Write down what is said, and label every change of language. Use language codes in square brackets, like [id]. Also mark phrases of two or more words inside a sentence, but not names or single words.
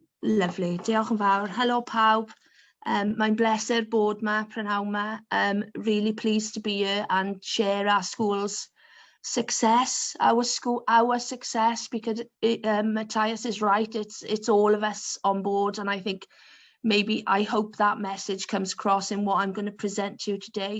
[cy] Lovely, diolch yn fawr. Helo pawb. Mae'n bleser bod yma, prynawn yma. [en] Really pleased to be here and share our school's success, our success, because Matthias is right. It's all of us on board, and I think I hope that message comes across in what I'm going to present to you today.